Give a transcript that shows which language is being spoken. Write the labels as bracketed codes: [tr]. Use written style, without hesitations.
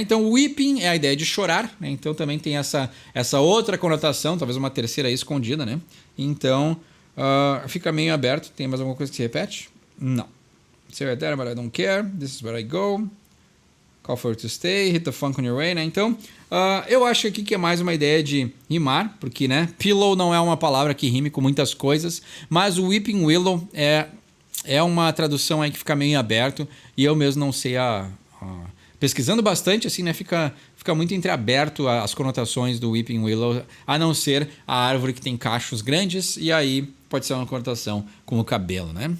[pt] Então, weeping é a ideia de chorar, né? Então, também tem essa outra conotação, talvez uma terceira aí escondida, né? Então, fica meio aberto. Tem mais alguma coisa que se repete? Não. [en] Say right there, but I don't care. This is where I go. Call for you to stay. Hit the funk on your way, né? [pt] Então, eu acho aqui que é mais uma ideia de rimar, porque, né? Pillow não é uma palavra que rime com muitas coisas, mas o Weeping Willow é uma tradução aí que fica meio aberto e eu mesmo não sei pesquisando bastante, assim, né? Fica muito entreaberto as conotações do Weeping Willow, a não ser a árvore que tem cachos grandes, e aí pode ser uma conotação com o cabelo, né?